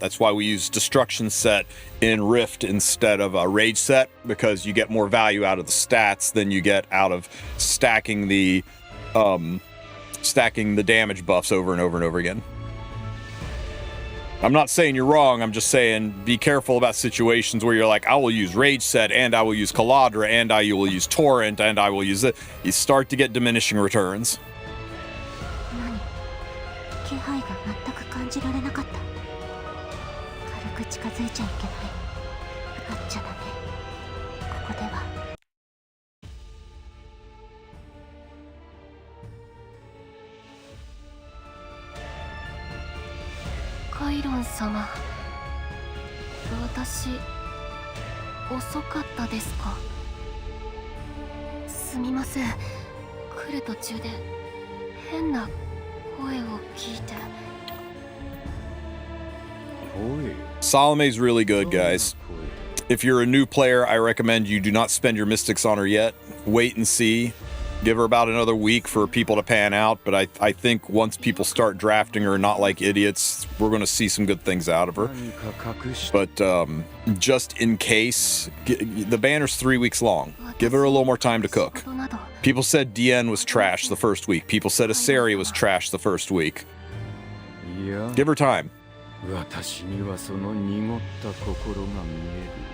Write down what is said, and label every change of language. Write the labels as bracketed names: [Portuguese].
[English] That's why we use destruction set in Rift instead of a rage set, because you get more value out of the stats than you get out of stacking the damage buffs over and over and over again. I'm not saying you're wrong, I'm just saying be careful about situations where you're like, I will use Rage Set, and I will use Caladra, and I will use Torrent, and I will use it. You start to get diminishing returns. [Japanese] 気配が全く感じられなかった。軽く近づいちゃいけない。会っちゃダメ。ここでは。カイロン様、私遅かったですか？すみません。来る途中で変な声を聞いて。 [English] Salome's really good, guys. If you're a new player, I recommend you do not spend your mystics on her yet. Wait and see. Give her about another week for people to pan out, but I think once people start drafting her not like idiots, we're going to see some good things out of her. But just in case, the banner's 3 weeks long. Give her a little more time to cook. People said DN was trash the first week. People said Iseria was trash the first week. Give her time. [Japanese] 私にはその濁った心が見える。